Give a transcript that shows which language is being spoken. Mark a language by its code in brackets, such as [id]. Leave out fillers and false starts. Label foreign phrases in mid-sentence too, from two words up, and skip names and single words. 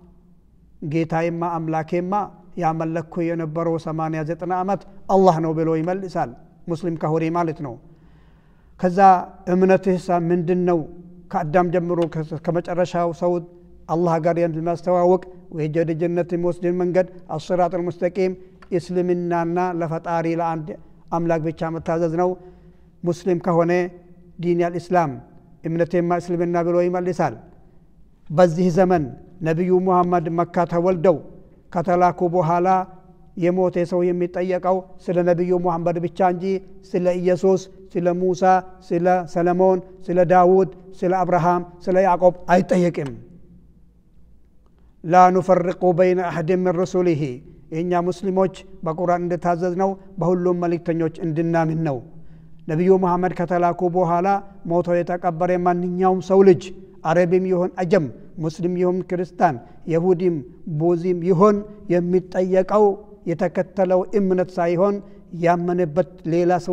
[am] ጌታዬማ አምላኬማ ያመለኩ የነበረው 89 ዓመት አላህ ነው ብሎ ይመልሳል ሙስሊም ከሆነ ማለት ነው ከዛ እምነትህ ምንድነው ከአዳም ጀምሮ ከመጨረሻው ሰው አላህ ጋር የሚያስተዋውቅ ወደ ጀነት የሚወስድን መንገድ [ar] الصراط المستقيم [am] እስልምናና ለፈጣሪ ለአንድ አምላክ ብቻ መታዘዝ ነው ሙስሊም ከሆነ [ar] دين الاسلام [am] እምነቴማ እስልምና ብሎ ይመልሳል በዚህ ዘመን ነብዩ መሐመድ መካ ተወልደው ከተላኩ በኋላ የሞተ ሰው የሚጠየቀው ስለ ነብዩ መሐመድ ብቻ እንጂ ስለ ኢየሱስ ስለ ሙሳ ስለ ሰለሞን ስለ ዳውድ ስለ አብርሃም ስለ ያዕቆብ አይጠየቅም [ar] لا نفرق بين احد من رسله [am] እኛ ሙስሊሞች በቁርአን እንደታዘዝነው በሁሉም መልእክተኞች እንድናምን ነው ነብዩ መሐመድ ከተላኩ በኋላ ሞቶ የተቀበረ ማንኛውም ሰው ልጅ አረብም ይሁን አጀም ሙስሊም ይሁን ክርስቲያን ይሁዲም ቦዚም ይሁን የሚጠየቀው የተከተለው እምነት ሳይሆን ያመነበት ሌላ ሰው